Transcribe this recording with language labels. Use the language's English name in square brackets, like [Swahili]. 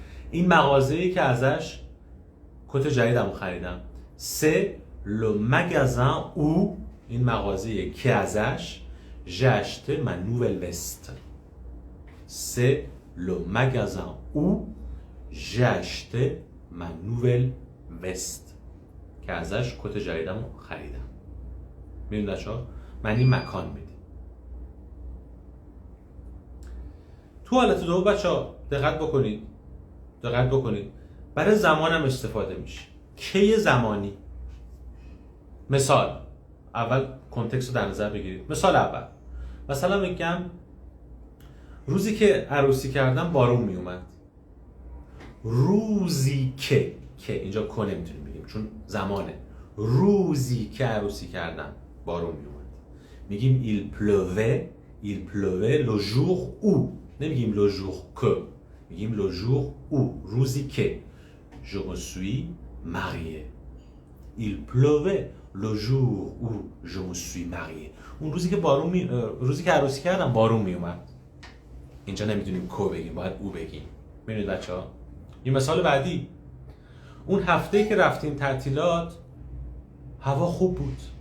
[Persian] این مغازه‌ای که ازش کت جدیدمو خریدم. [French] C'est le magasin où، این مغازه‌ای که ازش j'ai acheté ma nouvelle veste. C'est le magasin où j'ai acheté ma nouvelle veste. [Persian] که ازش کت جدیدمو خریدم. می‌بینید بچه‌ها معنی مکان میده. تو حالت دوم بچه‌ها دقت بکنید برای زمانم استفاده میشه. کی زمانی. مثال اول کنتکست رو در نظر بگیرید. مثال اول، مثلا میگم روزی که عروسی کردم بارون میومد. روزی که اینجا که نمیتونیم بگیم چون زمانه. روزی که عروسی کردم بارون میومد. [French] میگیم il pleuvait le jour où. نمیگیم le jour que، میگیم le jour où. روزی که je me suis marié. Il pleuvait le jour où je me suis marié. [Persian] اون روزی که روزی که عروسی کردم بارون میومد. اینجا نمیتونیم کو بگیم، باید او بگیم. ببینید بچه‌ها این مثال بعدی، اون هفته که رفتیم تعطیلات هوا خوب بود.